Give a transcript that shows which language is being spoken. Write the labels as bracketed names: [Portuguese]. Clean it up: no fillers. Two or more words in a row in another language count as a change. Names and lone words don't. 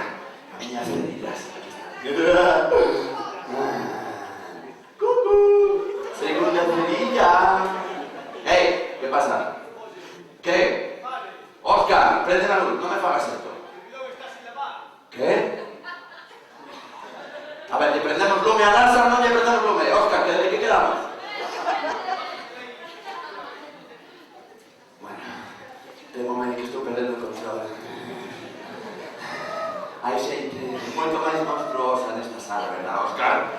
[Galician] A miñas cerillas. Aquí está. ¡Cucú! [Spanish] Segunda cerilla. ¡Ey! ¿Qué pasa? ¿Qué? Oscar, prende la luz. No me fagas esto. ¿Qué? A ver, ¿le prendemos lume a Larsa o no le prendemos lume? Oscar, ¿de qué quedamos? [Galician] Bueno, temo que estou perdendo o control. Hai xente moito máis monstruosa nesta sala, verdad, Oscar?